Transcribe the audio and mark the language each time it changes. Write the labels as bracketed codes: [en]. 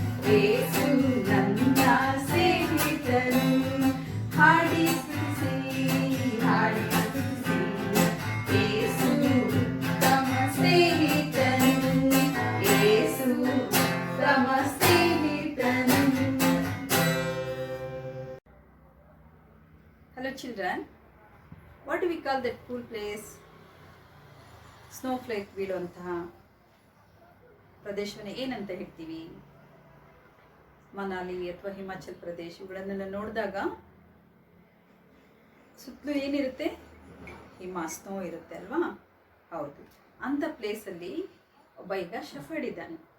[kn] ಯೇಸು ನನ್ನ ಸ್ನೇಹಿತನು, ಹಾಡಿ ಸ್ತುತಿಸಿ, ಹಾಡಿ ಸ್ತುತಿಸಿ. ಯೇಸು ಉತ್ತಮ ಸ್ನೇಹಿತನು, ಯೇಸು ಉತ್ತಮ ಸ್ನೇಹಿತನು. [en] Hello children, what do we call that cool place? [kn] Snowflake ಬೀಳುವಂತಹ ಪ್ರದೇಶವನ್ನು ಏನಂತ ಹೇಳ್ತೀವಿ? ಮನಾಲಿ ಅಥವಾ ಹಿಮಾಚಲ್ ಪ್ರದೇಶ ಇವುಗಳನ್ನೆಲ್ಲ ನೋಡಿದಾಗ ಸುತ್ತಲೂ ಏನಿರುತ್ತೆ? ಹಿಮ, ಸ್ನೋ ಇರುತ್ತೆ ಅಲ್ವಾ? ಹೌದು. ಅಂಥ ಪ್ಲೇಸಲ್ಲಿ ಒಬ್ಬ ಈಗ ಶಫರ್ಡ್ ಇದ್ದಾನೆ.